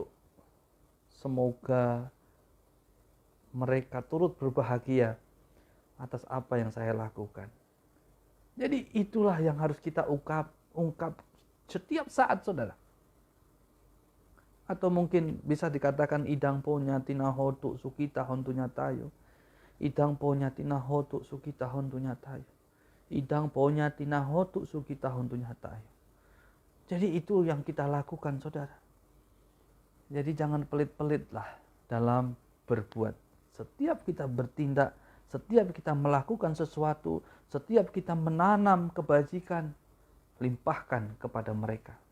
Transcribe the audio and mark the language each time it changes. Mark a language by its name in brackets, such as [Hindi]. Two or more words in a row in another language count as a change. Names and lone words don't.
[Indonesian] Semoga mereka turut berbahagia atas apa yang saya lakukan. Jadi itulah yang harus kita ungkap setiap saat, saudara. Atau mungkin bisa dikatakan [Pali] idang punya tina hotu sukita hontunya tayo. Idang punya tina hotu sukita hontunya tayo. Idang punya tina hotu sukita hontunya tayo. [Indonesian] Jadi itu yang kita lakukan, saudara. Jadi jangan pelit-pelit lah dalam berbuat. Setiap kita bertindak, setiap kita melakukan sesuatu, setiap kita menanam kebajikan, limpahkan kepada mereka.